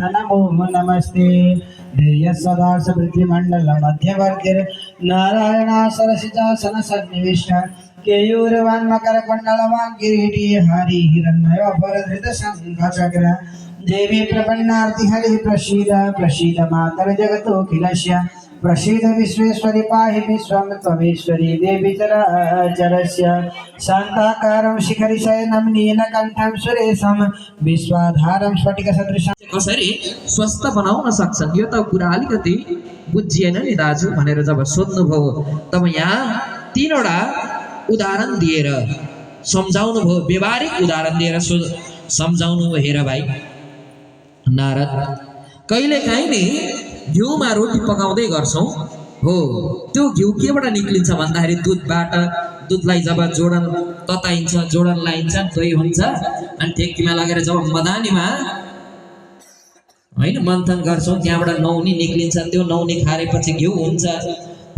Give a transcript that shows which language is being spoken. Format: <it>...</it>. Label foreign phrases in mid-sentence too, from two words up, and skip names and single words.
<sa>नमो नमस्ते देय सदा समृद्धिमंडल मध्यवर्तिर नारायणा सरसिजासन सन्निविष्ट केयूरवान् मकरकुण्डलवान् किरीटी हरि हिरण्मय वरधृत शंख चक्र देवी प्रपन्नार्ति हरि प्रसीद प्रसीद मातर जगतोऽखिलस्य प्रसीद विश्वेश्वरि पाहि विश्वं त्वमेश्वरी देवी चराचरस्य शान्ताकारं शिखरिशयनं नीलकण्ठं सुरेशं विश्वाधारं स्फटिकसदृशं</sa> <ne>कसरी स्वस्थ बनाउन सक्छन् यो त कुरा अलिकति बुझिएन नि दाजु भनेर जब सोध्नुभयो तब यहाँ तीनवटा उदाहरण दिएर सम्झाउनु भयो व्यवहारिक उदाहरण दिएर सम्झाउनु भयो। हेर भाइ नारद कहिलेकाहीँ नि घिउमा रोटी पकाउँदै गर्छौँ हो त्यो घिउ केबाट निक्लिन्छ भन्दाखेरि दुधलाई जब जोडन तताइन्छ जोडन लाइन्छ दही हुन्छ अनि ठेक्कीमा लगेर जब मदानीमा होइन मन्थन गर्छौँ त्यहाँबाट नौनी निक्लिन्छ त्यो नौनी खारेपछि घिउ हुन्छ हो।</ne>